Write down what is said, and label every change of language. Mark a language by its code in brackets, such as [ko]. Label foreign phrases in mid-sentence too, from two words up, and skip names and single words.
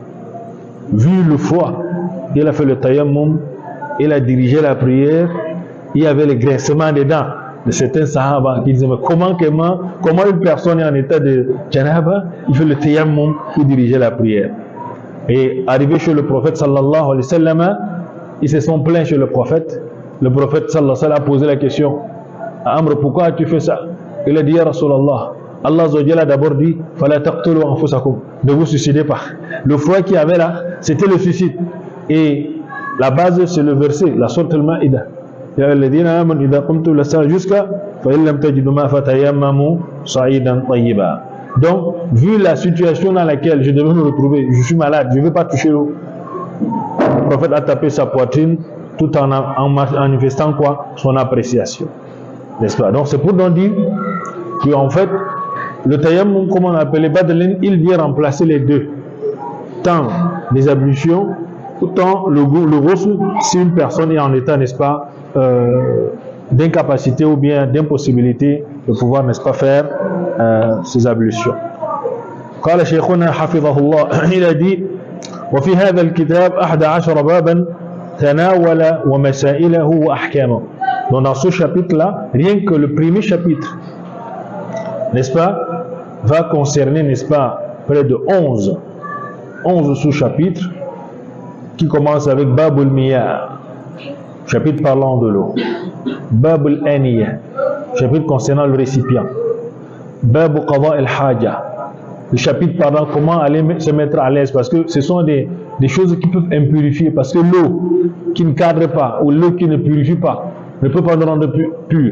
[fr] Vu le froid, il a fait le tayammum, il a dirigé la prière, il y avait le grincement des dents de certains Sahaba qui disaient, mais comment une personne est en état de janaba, il fait le tayammum pour diriger la prière. Et arrivé chez le prophète [ar] صلى الله عليه وسلم, [fr] ils se sont plaints chez le prophète. Le prophète [ar] صلى الله عليه وسلم [fr] a posé la question à Amr, pourquoi as-tu fait ça? Il a dit, [ar] يا رسول الله, [fr] Allah [ar] عز وجل [fr] a d'abord dit, [ar] فلا تقتلوا أنفسكم, [fr] ne vous suicidez pas. Le froid qu'il y avait là, c'était le suicide. Et la base, c'est le verset, la sourate al-Ma'ida. [ar] يا الذين آمنوا إذا قمتم إلى الصلاة jusqu'à فإن لم تجدوا ماء فتيمموا صعيدا طيبا. [fr] Donc, vu la situation dans laquelle je devais me retrouver, je suis malade, je ne vais pas toucher l'eau. Le prophète a tapé sa poitrine tout en manifestant quoi? Son appréciation. N'est-ce pas? Donc, c'est pour donc dire qu'en fait, le tayammum, comme on appelle les badalin, il vient remplacer les deux. Tant les ablutions, autant le ghusl, si une personne est en état, n'est-ce pas, d'incapacité ou bien d'impossibilité de pouvoir, n'est-ce pas, faire ces ablutions. [ar] قال شيخنا حفظه الله [fr] il a dit [ar] وفي هذا الكتاب 11 بابا تناول ومسائله وأحكامه. [fr] Donc dans ce chapitre-là, rien que le premier chapitre, n'est-ce pas, va concerner, n'est-ce pas, près de 11 sous-chapitres qui commencent avec Babul Miyah, chapitre parlant de l'eau, Babul Aniya, chapitre concernant le récipient, Babu Qada al-Haja, le chapitre parlant comment aller se mettre à l'aise, parce que ce sont des choses qui peuvent impurifier, parce que l'eau qui ne cadre pas ou l'eau qui ne purifie pas ne peut pas nous rendre pur.